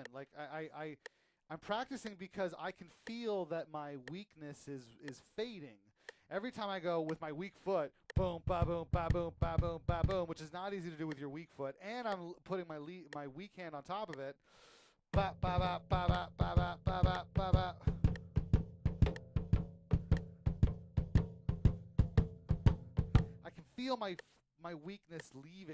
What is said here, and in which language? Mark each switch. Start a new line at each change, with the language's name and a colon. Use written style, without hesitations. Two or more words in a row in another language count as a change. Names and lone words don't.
English: Like I'm practicing because I can feel that my weakness is fading. Every time I go with my weak foot, boom, ba boom, ba boom, ba boom, ba boom, which is not easy to do with your weak foot, and I'm putting my weak hand on top of it. Ba ba ba ba ba ba ba ba ba ba ba. I can feel my weakness leaving.